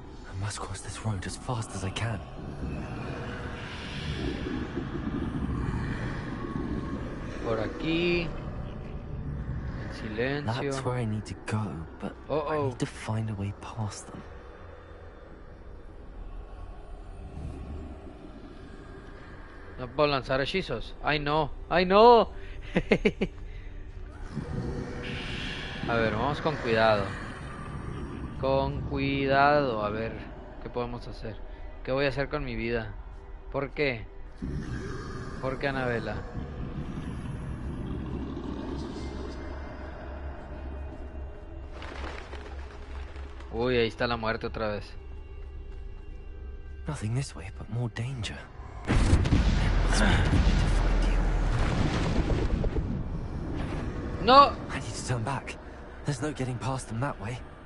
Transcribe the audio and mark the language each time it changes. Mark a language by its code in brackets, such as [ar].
[en] I must cross this road as fast as I can. [es] Por aquí. En silencio. [en] That's where I need to go, but I need to find a way past them. [es] No puedo lanzar hechizos. ¡Ay, no! ¡Ay, no! A ver, vamos con cuidado. Con cuidado. A ver, ¿qué podemos hacer? ¿Qué voy a hacer con mi vida? ¿Por qué? ¿Por qué, Anabela? Uy, ahí está la muerte otra vez. [en] Nothing this way, but more danger. No! I need to turn back. There's no getting past them that way.